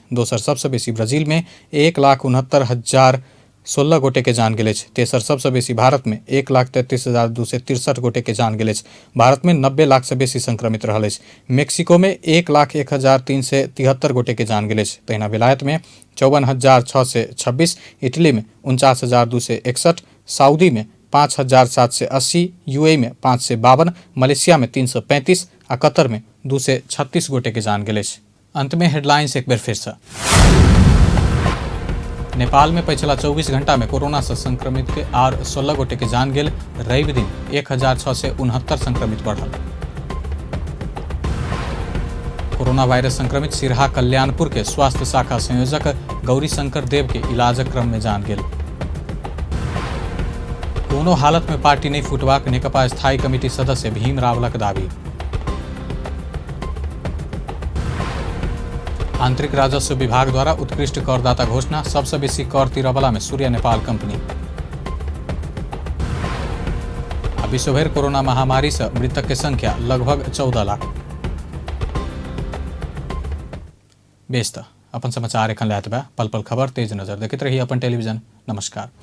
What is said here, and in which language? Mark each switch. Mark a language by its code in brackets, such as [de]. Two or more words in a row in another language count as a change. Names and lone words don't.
[mai] दोसर सबसे बेसी ब्राजील में 1,69,016 गोटे के जान गेल अछि। तेसर सबसे बेसी भारत में 1,33,263 गोटे के जान गेल अछि। भारत में 90 लाख से बेसी संक्रमित रहल अछि। मेक्सिको में 1,01,373 गोटे के जान गेल अछि। तहिना बेलायत में 54,626, इटली में 49,261, सऊदी में 5,780, यूएई में 552, मलेशिया में 335 आ कतर में 236 गोटे के जान गेल अछि। अंत में हेडलाइंस एक बेर फिर से। नेपाल में पिछला 24 घंटा में कोरोना से संक्रमित के आर 16 गोटे के जान गेल। रवि दिन 1,669 संक्रमित बढ़ल। कोरोना वायरस संक्रमित सिरहा कल्याणपुर के स्वास्थ्य शाखा संयोजक गौरी शंकर देव के इलाज क्रम में जान गेल। कोनो हालत में पार्टी नहीं फूटबाक नेकपा स्थायी कमिटी सदस्य भीम रावलक दावी। आंतरिक राजस्व विभाग द्वारा उत्कृष्ट करदाता घोषणा, सबसे बेसी कर तिरवला में सूर्य नेपाल कंपनी। विश्वभर कोरोना महामारी से मृतक के संख्या लगभग 14 लाख। बेस्त अपन समाचार एखन लायत बा। पल पल खबर तेज नजर देखते रहिए अपन टेलीविजन।